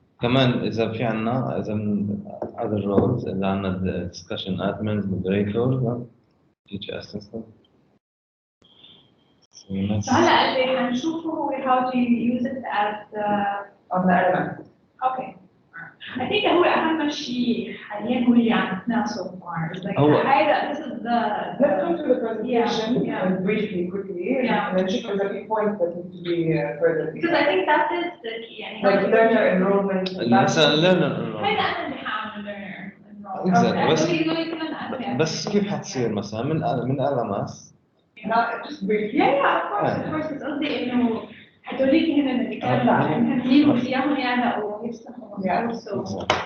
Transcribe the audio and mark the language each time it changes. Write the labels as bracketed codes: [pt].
[ar] كمان إذا في عنا إذا من [en] other roles [ar] إذا عنا discussion admins, moderators, teacher assistant. هلا اللي حنشوفه هو [en] how to use it as on the element. Okay. I think [ar] هو أهم شيء حاليا هو اللي عملناه [en] so far. Like [ar] هيدا [en] this is the. Let's go to the presentation and briefly, quickly, and then check the key points that need to be further. Because I think that is the key. [ar] يعني [en] like learner enrollment. [ar] مثلا [en] learner enrollment. [ar] هيدا أنا اللي حاعمل learner enrollment. [en] Exactly. [ar] بس كيف حتصير مثلا من LMS؟ [en] Just briefly. Yeah, of course. [ar] بس قصدي إنه هدوليك هنا اللي كانوا مهمين وفيهم يعلقوا ويفتحوا.